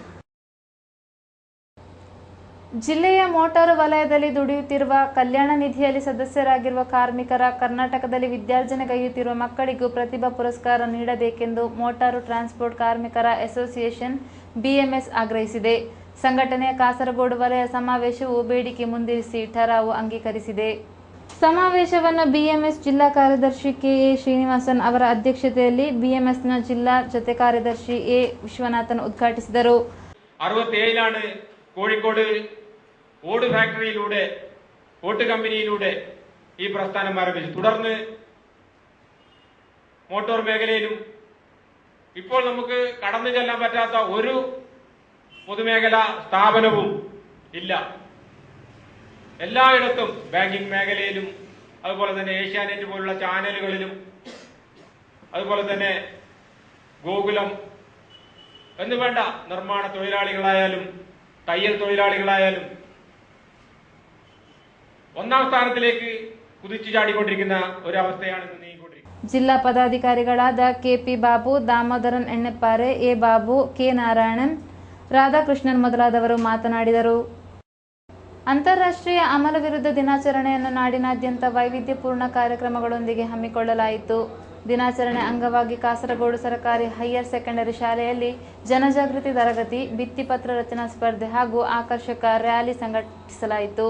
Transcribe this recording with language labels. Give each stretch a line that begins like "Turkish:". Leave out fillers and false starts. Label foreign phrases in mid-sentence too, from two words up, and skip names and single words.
Kannada: ಜಿಲ್ಲೆಯ ಮೋಟಾರು ವಲಯದಲ್ಲಿ ದುಡಿಯುತ್ತಿರುವ ಕಲ್ಯಾಣ ನಿಧಿಯಲ್ಲಿ ಸದಸ್ಯರಾಗಿರುವ ಕಾರ್ಮಿಕರ ಕರ್ನಾಟಕದಲ್ಲಿ ವಿದ್ಯಾರ್ಜನೆಗೈಯುತ್ತಿರುವ ಮಕ್ಕಳಿಗೂ ಪ್ರತಿಭಾ ಪುರಸ್ಕಾರ ನೀಡಬೇಕೆಂದು ಮೋಟಾರು ಟ್ರಾನ್ಸ್ಪೋರ್ಟ್ ಕಾರ್ಮಿಕರ ಅಸೋಸಿಯೇಷನ್ ಬಿಎಂಎಸ್ ಆಗ್ರಹಿಸಿದೆ. ಸಂಘಟನೆಯ ಕಾಸರಗೋಡು ವಲಯ ಸಮಾವೇಶವು ಬೇಡಿಕೆ ಮುಂದಿರಿಸಿ ಠರಾವು ಅಂಗೀಕರಿಸಿದೆ. ಸಮಾವೇಶವನ್ನು ಬಿಎಂಎಸ್ ಜಿಲ್ಲಾ ಕಾರ್ಯದರ್ಶಿ ಕೆಎ ಶ್ರೀನಿವಾಸನ್ ಅವರ ಅಧ್ಯಕ್ಷತೆಯಲ್ಲಿ ಬಿಎಂಎಸ್ನ ಜಿಲ್ಲಾ ಜೊತೆ ಕಾರ್ಯದರ್ಶಿ ಎ ವಿಶ್ವನಾಥನ್ ಉದ್ಘಾಟಿಸಿದರು.
Malayalam: 67 കോഴിക്കോട് ഓട് ഫാക്ടറിയിലൂടെ ഓട്ട് കമ്പനിയിലൂടെ ഈ പ്രസ്ഥാനം ആരംഭിച്ചു. തുടർന്ന് മോട്ടോർ മേഖലയിലും ഇപ്പോൾ നമുക്ക് കടന്നു ചെല്ലാൻ പറ്റാത്ത ഒരു പൊതുമേഖലാ സ്ഥാപനവും ഇല്ല. എല്ലായിടത്തും ബാങ്കിംഗ് മേഖലയിലും അതുപോലെ തന്നെ ഏഷ്യാനെറ്റ് പോലുള്ള ചാനലുകളിലും അതുപോലെ തന്നെ ഗോകുലം എന്ന് വേണ്ട നിർമ്മാണ തൊഴിലാളികളായാലും തയ്യൽ തൊഴിലാളികളായാലും ഒന്നാം സ്ഥാനത്തിലേക്ക് കുതിച്ചു ചാടിക്കൊണ്ടിരിക്കുന്ന ഒരവസ്ഥയാണ് ഇന്ന് നീങ്ങിക്കൊണ്ടിരിക്കുന്നത്.
Kannada: ಜಿಲ್ಲಾ ಪದಾಧಿಕಾರಿಗಳಾದ ಕೆಪಿ ಬಾಬು, ದಾಮೋದರನ್ ಎಣ್ಣೆಪ್ಪಾರೆ, ಎ ಬಾಬು, ಕೆ ನಾರಾಯಣನ್, ರಾಧಾಕೃಷ್ಣನ್ ಮೊದಲಾದವರು ಮಾತನಾಡಿದರು. ಅಂತಾರಾಷ್ಟ್ರೀಯ ಅಮಲ ವಿರುದ್ಧ ದಿನಾಚರಣೆಯನ್ನು ನಾಡಿನಾದ್ಯಂತ ವೈವಿಧ್ಯಪೂರ್ಣ ಕಾರ್ಯಕ್ರಮಗಳೊಂದಿಗೆ ಹಮ್ಮಿಕೊಳ್ಳಲಾಯಿತು. ದಿನಾಚರಣೆ ಅಂಗವಾಗಿ ಕಾಸರಗೋಡು ಸರ್ಕಾರಿ ಹೈಯರ್ ಸೆಕೆಂಡರಿ ಶಾಲೆಯಲ್ಲಿ ಜನಜಾಗೃತಿ ತರಗತಿ, ಭಿತ್ತಿಪತ್ರ ರಚನಾ ಸ್ಪರ್ಧೆ ಹಾಗೂ ಆಕರ್ಷಕ ರ್ಯಾಲಿ ಸಂಘಟಿಸಲಾಯಿತು.